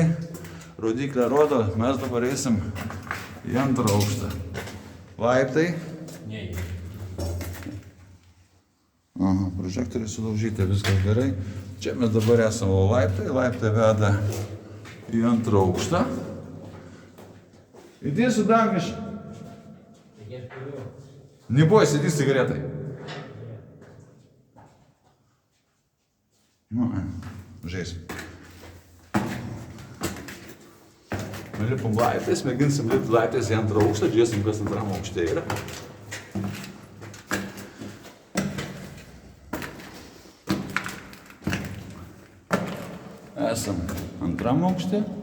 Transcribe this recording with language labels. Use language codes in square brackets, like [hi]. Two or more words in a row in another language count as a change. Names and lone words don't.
[lt] Rodiklė rodo, mes dabar eisim į 2 aukštą. Laiptai. Prožektoriai sudaužyti, viskas gerai. Čia mes dabar esame laiptai. Laiptai veda į 2 aukštą. [ru] Иди сюда, Миша. Не бойся, иди с сигаретой. [lt] Žais. Lipam laiptais, mėginsim lipti laiptais į 2 aukštą, žiūrėsim, kas 2 aukšte yra. Esam 2 aukšte.